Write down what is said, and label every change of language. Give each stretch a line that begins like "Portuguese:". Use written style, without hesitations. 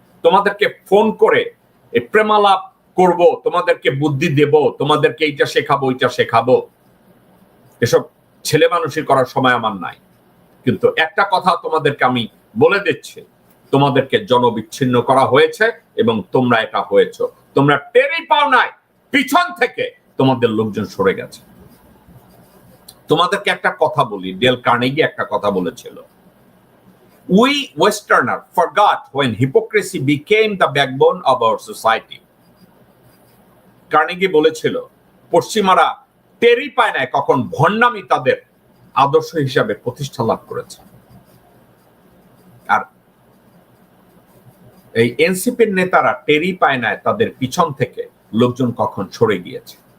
Bangla: তোমাদেরকে ফোন করে প্রেমালাপ করব, তোমাদেরকে বুদ্ধি দেব, তোমাদেরকে এইটা শেখাবো, ওইটা শেখাবো, এসব ছেলে মানুষই করার সময় আমার নাই। কিন্তু একটা কথা তোমাদেরকে আমি বলে দিচ্ছি, তোমাদেরকে জনবিচ্ছিন্ন করা হয়েছে এবং তোমরা এটা হয়েছ। তোমরা টেরই পাও নাই, পিছন থেকে তোমাদের লোকজন সরে গেছে। তোমাদেরকে একটা কথা বলি, ডেল কার্নেগি একটা কথা বলেছিল,
English: we Westerner forgot when hypocrisy became the backbone of our society.
Bangla: Carnegie বলেছিল, পশ্চিমারা টেরই পায় না কখন ভণ্ডামি তাদের আদর্শ হিসাবে প্রতিষ্ঠা লাভ করেছে। আর এই এনসিপির নেতারা টেরই পায় না তাদের পিছন থেকে লোকজন কখন সরে গিয়েছে।